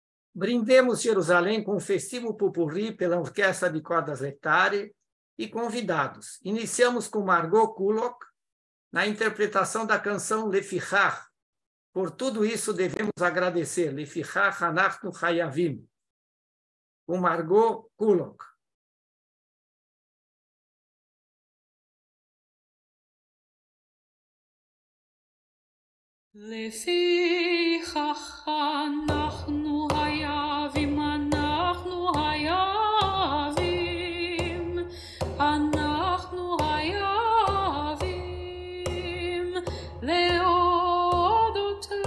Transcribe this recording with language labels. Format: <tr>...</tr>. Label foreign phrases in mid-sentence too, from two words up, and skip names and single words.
<pt>Brindemos Jerusalém com um festivo pupurri pela Orquestra de Cordas Letare e convidados. Iniciamos com Margot Kulok, na interpretação da canção Lefichach. Por tudo isso devemos agradecer.</pt> <he>לפיכך אנחנו חייבים.</he> <pt>Com Margot Kulok.</pt> <he>לפיכך אנחנו חייבים, אנחנו חייבים, אנחנו חייבים להודות,</he>